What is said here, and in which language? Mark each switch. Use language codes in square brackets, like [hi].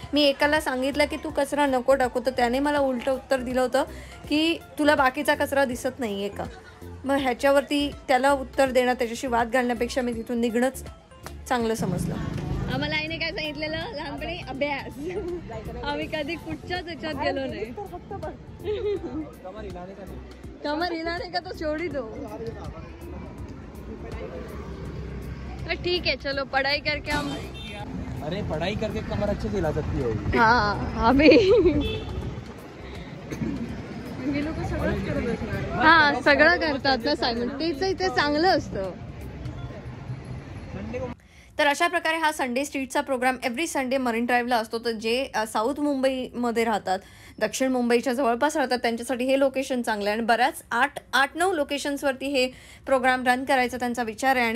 [mr] मी एकाला सांगितलं की तू कचरा नको टाकू, तर त्याने मला उलटं उत्तर दिलं होतं की तुला बाकीचा कचरा दिसत नाही आहे का. मग ह्याच्यावरती त्याला उत्तर देणं, त्याच्याशी वाद घालण्यापेक्षा मी तिथून निघणंच चांगलं समजलं. आम्हाला आईने काय सांगितलेलं लहानपणी, अभ्यास. आम्ही कधी कुठच्याच ह्याच्यात गेलो नाही. [hi] कमर हिलाने का तो छोड़ी दो. ठीक है चलो पढ़ाई करके हम. अरे पढ़ाई करके कमर अच्छे से हिला सकती है. [mr] हाँ अभी हा सगळं करतात ना सायमन, तेच इथे चांगलं असतं. तर अशा प्रकारे हा Sunday स्ट्रीटचा programme every Sunday marine ड्राईव्हला असतो. तर जे साऊथ मुंबईमध्ये राहतात, दक्षिण मुंबईच्या जवळपास राहतात, त्यांच्यासाठी हे लोकेशन चांगलं आहे. आणि बऱ्याच 8-9 लोकेशन्सवरती हे प्रोग्राम रन करायचा त्यांचा विचार आहे.